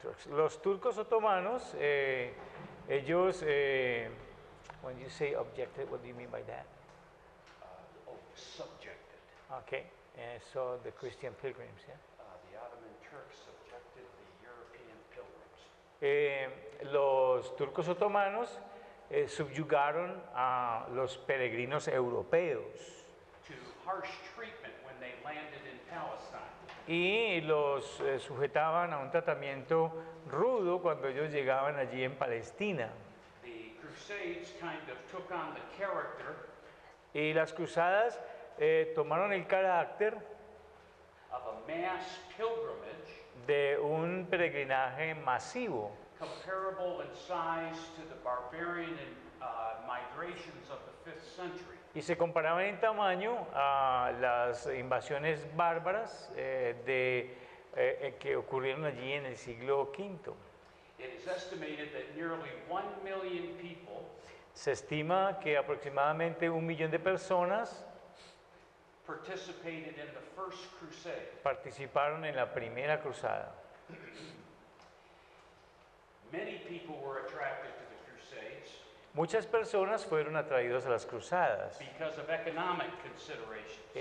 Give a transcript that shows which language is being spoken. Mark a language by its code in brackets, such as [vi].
[es] Los turcos otomanos, ellos, [en] when you say objected, what do you mean by that? Subjected. Okay, so the Christian pilgrims, yeah? The Ottoman Turks subjected the European pilgrims. [es] Los turcos otomanos subyugaron a los peregrinos europeos [en] To harsh treatment when they landed in Palestine. [es] y los sujetaban a un tratamiento rudo cuando ellos llegaban allí en Palestina. [en] The Crusades kind of took on the character [es] Y las cruzadas tomaron el carácter [en] of a mass pilgrimage [es] de un peregrinaje masivo, [en] comparable in size to the barbarian migrations of the 5th century. [es] y se comparaban en tamaño a las invasiones bárbaras que ocurrieron allí en el siglo V. [en] It is estimated that nearly 1 million people [es] Se estima que aproximadamente 1 millón de personas [en] participated in the First Crusade. [es] participaron en la primera cruzada. [en] Many people were attracted to the Crusades [es] Muchas personas fueron atraídas a las cruzadas [en] because of economic considerations.